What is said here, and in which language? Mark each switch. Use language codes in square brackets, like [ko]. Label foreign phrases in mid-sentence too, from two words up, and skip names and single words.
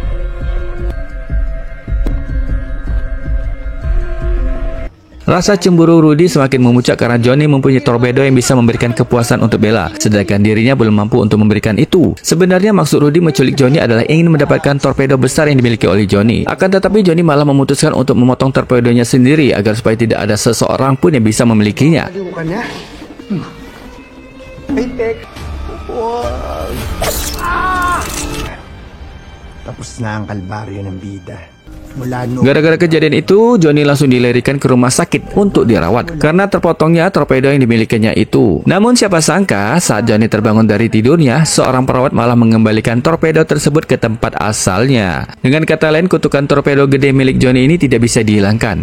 [id] Rasa cemburu Rudy semakin memuncak karena Johnny mempunyai torpedo yang bisa memberikan kepuasan untuk Bella, sedangkan dirinya belum mampu untuk memberikan itu. Sebenarnya maksud Rudy menculik Johnny adalah ingin mendapatkan torpedo besar yang dimiliki oleh Johnny. Akan tetapi Johnny malah memutuskan untuk memotong torpedonya sendiri agar supaya tidak ada seseorang pun yang bisa memilikinya. Bukan ya? Tek. [tl] Tapos na ang kalbaryo ng bida. [id] Gara-gara kejadian itu, Johnny langsung dilarikan ke rumah sakit untuk dirawat karena terpotongnya torpedo yang dimilikinya itu. Namun siapa sangka saat Johnny terbangun dari tidurnya, seorang perawat malah mengembalikan torpedo tersebut ke tempat asalnya. Dengan kata lain, kutukan torpedo gede milik Johnny ini tidak bisa dihilangkan.